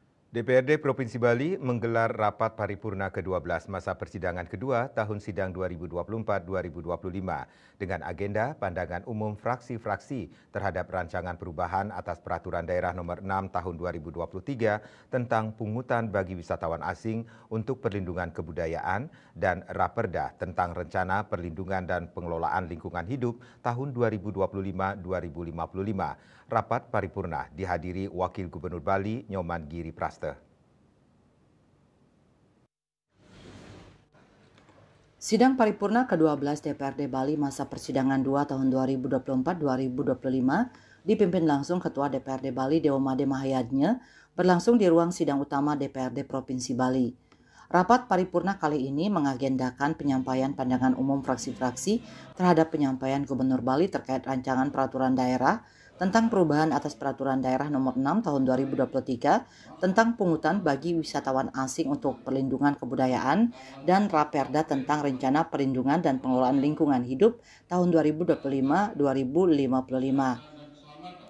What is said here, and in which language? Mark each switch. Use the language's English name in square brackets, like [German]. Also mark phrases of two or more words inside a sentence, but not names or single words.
[Indonesian] DPRD Provinsi Bali menggelar rapat paripurna ke-12 masa persidangan kedua tahun sidang 2024-2025 dengan agenda pandangan umum fraksi-fraksi terhadap rancangan perubahan atas Peraturan Daerah Nomor 6 Tahun 2023 tentang pungutan bagi wisatawan asing untuk perlindungan kebudayaan dan Raperda tentang Rencana Perlindungan dan Pengelolaan Lingkungan Hidup tahun 2025-2055. Rapat paripurna dihadiri Wakil Gubernur Bali Nyoman Giri Praste. Sidang paripurna ke-12 DPRD Bali masa persidangan 2 tahun 2024-2025 dipimpin langsung Ketua DPRD Bali Dewa Made Mahayadnya berlangsung di ruang sidang utama DPRD Provinsi Bali. Rapat paripurna kali ini mengagendakan penyampaian pandangan umum fraksi-fraksi terhadap penyampaian Gubernur Bali terkait rancangan peraturan daerah tentang perubahan atas Peraturan Daerah Nomor 6 Tahun 2023 tentang pungutan bagi wisatawan asing untuk perlindungan kebudayaan dan Raperda tentang Rencana Perlindungan dan Pengelolaan Lingkungan Hidup tahun 2025-2055.